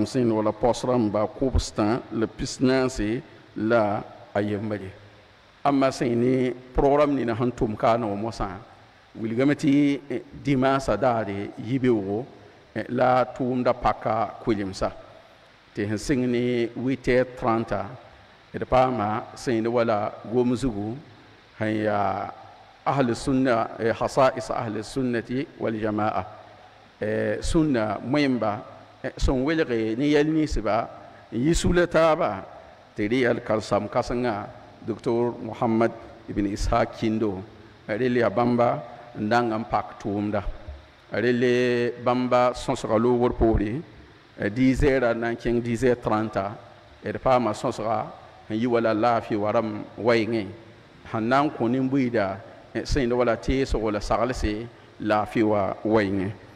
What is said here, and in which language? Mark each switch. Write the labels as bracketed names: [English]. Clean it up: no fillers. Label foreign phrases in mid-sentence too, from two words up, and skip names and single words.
[Mossi] sẽn wala pos rãmba kobstã la pisnaase la a yembare amma sẽn ne program nina sẽn tʋm kaana wã mosã wilgame tɩ dimansã daare yibeoogo la tʋʋmda paka kuilemsa tɩ sẽn sɩng ne 8h30 d paama sẽn ne wala gom zugu sẽn yaa [Arabic] ahli sunna hasa'is ahli sunnati wal jamaa [Mossi] sunna moẽmba sẽn welge ne yɛl ninsba n yi sula taaba tɩ d yɛl karsam kãsengã doctor mohamad ibn ishaq kindo rel yaa bãmba n dãng n pak tʋʋmda rel bãmba sõsga loogr poore 10h na n kẽng 10h30 d paama sõsga n yi wala laafɩ wa rãmb wɛɩngẽ sẽn na n kõ nin-buiida sẽn wala teesg wala saglse laafɩ wa wɛɩngẽ